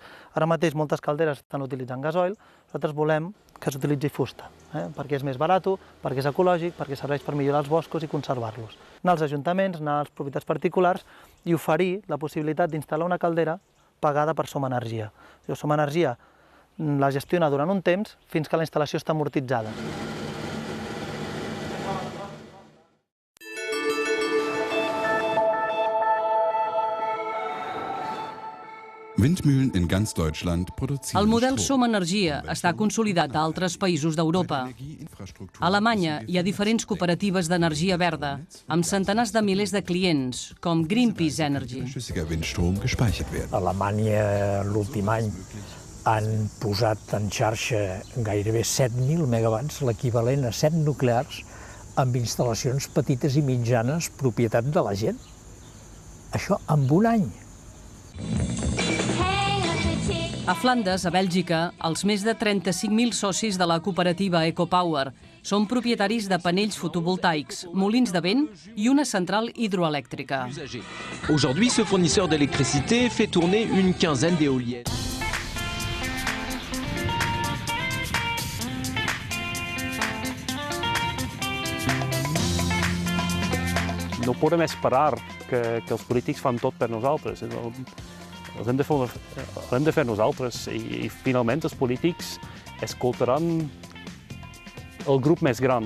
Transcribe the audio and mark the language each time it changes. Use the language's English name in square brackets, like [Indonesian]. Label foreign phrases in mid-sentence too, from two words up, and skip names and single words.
[Catalan] Ara mateix moltes calderes estan utilitzant gasoil, nosaltres volem que s'utilitzi fusta, perquè és més barat, perquè és ecològic, perquè serveix per millorar els boscos i conservar-los. Anar als ajuntaments, anar als propietats particulars i oferir la possibilitat d'instal·lar una caldera pagada per Som Energia. Som Energia la gestiona durant un temps fins que la instal·lació està amortitzada. [German] Windmühlen in ganz Deutschland produzieren [Catalan] El model Som Energia està consolidat a altres països d'Europa. A Alemanya hi ha diferents cooperatives d'energia verda, amb centenars de milers de clients, com Greenpeace Energy. A Alemanya, l'últim any, han posat en xarxa gairebé 7.000 megawatts, l'equivalent a 7 nuclears, amb instal·lacions petites i mitjanes, propietat de la gent. Això en un any. A Flandes, a Bèlgica, els més de 35.000 socis de la cooperativa EcoPower són propietaris de panells fotovoltaics, molins de vent i una central hidroelèctrica. [French] Aujourd'hui, ce fournisseur d'électricité fait tourner une quinzaine d'éoliennes. [Catalan] No podem esperar que els polítics fan tot per nosaltres. Els hem de fer nosaltres i finalment els polítics escoltaran el grup més gran.